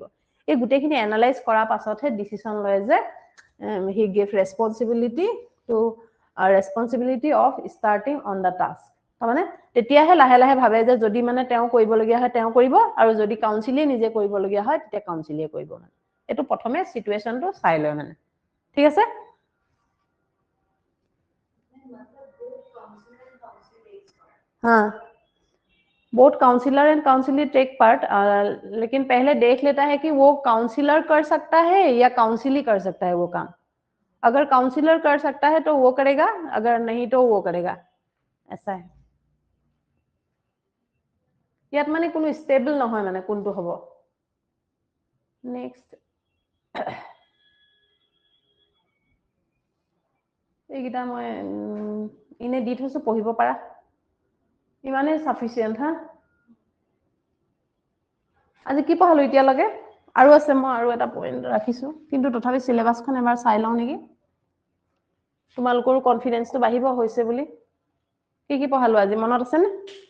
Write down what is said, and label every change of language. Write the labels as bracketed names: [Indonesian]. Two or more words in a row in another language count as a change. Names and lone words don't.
[Assamese] এই গোটেইখিনি এনালাইজ কৰাৰ পাছতহে ডিচিশ্যন লয় যে [English] he give responsibility of starting on the task. [Assamese] তাৰমানে তেতিয়াহে লাহে লাহে ভাবে যে যদি মানে তেওঁ কৰিবলগীয়া হয় তেওঁ কৰিব, আৰু যদি কাউন্সিলে নিজে কৰিবলগীয়া হয় তেতিয়া কাউন্সিলে কৰিব। মানে এইটো প্ৰথমে চিটুৱেশ্যনটো চাই লয় মানে। ঠিক আছে, [Hindi] हाँ, [English] both counsellor and counselee take part, [Hindi] लेकिन पहले देख लेता है कि वो काउंसलर कर सकता है या काउंसिली कर सकता है वो काम। अगर काउंसलर कर सकता है तो वो करेगा, अगर नहीं तो वो करेगा, ऐसा है। [Assamese] ইয়াত মানে কোনো স্টেবল নহয় মানে কোনটো হ'ব। নেক্সট এইকেইটা মই ইনে দি থৈছো পঢ়িব পাৰা ইমানে সাফিসিয়েন্ট হা আজি কি পঢ়ালো এতিয়ালৈকে আৰু আছে মই আৰু এটা পইণ্ট ৰাখিছো কিন্তু তথাপি সিলেবাসখন এবাৰ চাই লওঁ নেকি তোমালোকৰ কনফিডেন্সটো বাঢ়িব হৈছে বুলি কি পঢ়ালো আজি মনত আছে নে